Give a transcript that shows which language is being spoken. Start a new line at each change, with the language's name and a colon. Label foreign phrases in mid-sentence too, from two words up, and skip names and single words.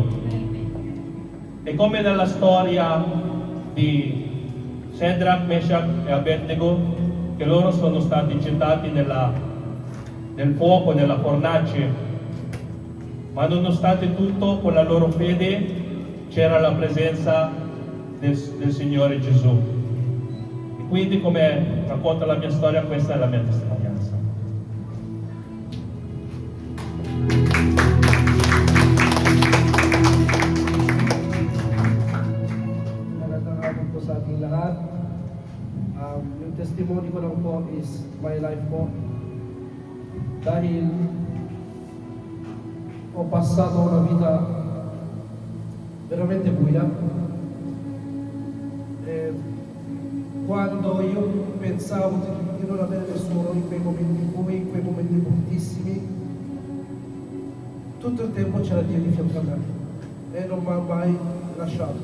Italian: E come nella storia di Shadrach, Meshach e Abednego, che loro sono stati gettati nel fuoco, nella fornace, ma nonostante tutto, con la loro fede, c'era la presenza del Signore Gesù. E quindi, come racconta la mia storia, questa è la mia testimonianza.
Filipino: Magandang hapon po sa ating lahat. Yung testimony ko lang po
English: is my life
Filipino: po.
Italian: Dahil ho passato una vita veramente buia. E quando io pensavo di non avere nessuno in quei momenti bui, in quei momenti bruttissimi, tutto il tempo c'era Dio di fianco a me e non mi ha mai lasciato.